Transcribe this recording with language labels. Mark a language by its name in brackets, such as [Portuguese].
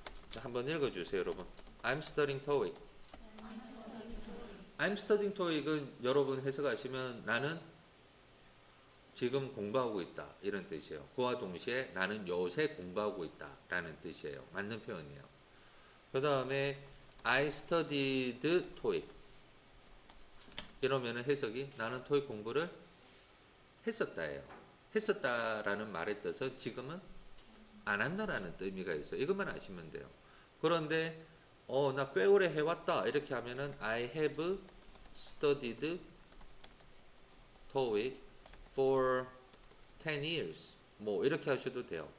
[Korean] 자, 한번 읽어주세요, 여러분. [English] I'm studying TOEIC. I'm studying TOEIC [Korean] 은 여러분 해석하시면 나는 지금 공부하고 있다, 이런 뜻이에요. 그와 동시에 나는 요새 공부하고 있다 라는 뜻이에요. 맞는 표현이에요. 그 다음에 [English] I studied TOEIC. [Korean] 이러면 해석이 나는 토익 공부를 했었다예요. 했었다라는 말의 뜻은 지금은 안 한다라는 의미가 있어요. 이것만 아시면 돼요. 그런데 나 꽤 오래 해왔다 이렇게 하면은 [English] I have studied TOEIC for 10 years [Korean] 뭐 이렇게 하셔도 돼요.